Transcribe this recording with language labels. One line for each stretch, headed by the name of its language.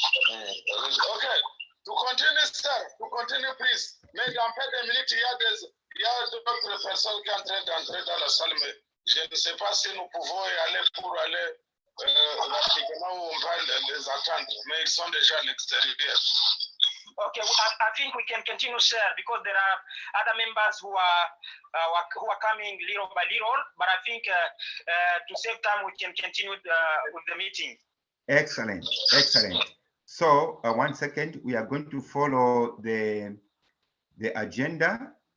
English: Okay, to continue, sir, to continue, please.
French: Mais en fait, des minutes, il y a d'autres personnes qui sont en train d'entrer dans la salle, mais je ne sais pas si nous pouvons y aller pour aller rapidement où on va les attendre, mais ils sont déjà à l'extérieur.
English: Okay, I think we can continue, sir, because there are other members who are coming little by little. But I think to save time, we can continue with the meeting. Excellent, excellent. So 1 second, we are going to follow the agenda.